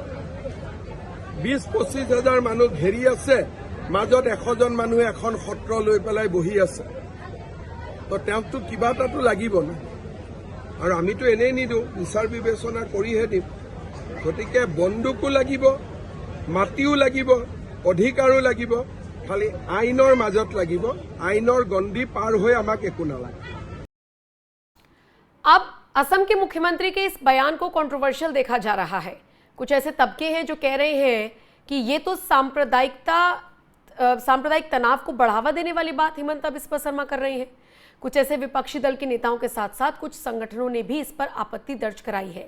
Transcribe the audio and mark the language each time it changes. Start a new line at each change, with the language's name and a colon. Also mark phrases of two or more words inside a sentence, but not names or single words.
Assamese: 20-25 হাজাৰ মানুহ ঘেৰি আছে, মাজত 100 জন মানুহে এখন সত্ৰ লৈ পেলাই বহি আছে, তো তেওঁকতো কিবা এটাতো লাগিব না। আৰু আমিতো এনেই নিদিওঁ, বিচাৰ বিবেচনা কৰিহে দিম। গতিকে বন্দুকো লাগিব, মাটিও লাগিব, অধিকাৰো লাগিব, খালি আইনৰ মাজত লাগিব। আইনৰ গণ্ডি পাৰ হৈ আমাক একো নালাগে।
Hindi: अब असम के मुख्यमंत्री के इस बयान को कंट्रोवर्शियल देखा जा रहा है। कुछ ऐसे तबके हैं जो कह रहे हैं कि ये तो सांप्रदायिक तनाव को बढ़ावा देने वाली बात हिमंता बिस्वा शर्मा कर रही हैं। कुछ ऐसे विपक्षी दल के नेताओं के साथ साथ कुछ संगठनों ने भी इस पर आपत्ति दर्ज कराई है।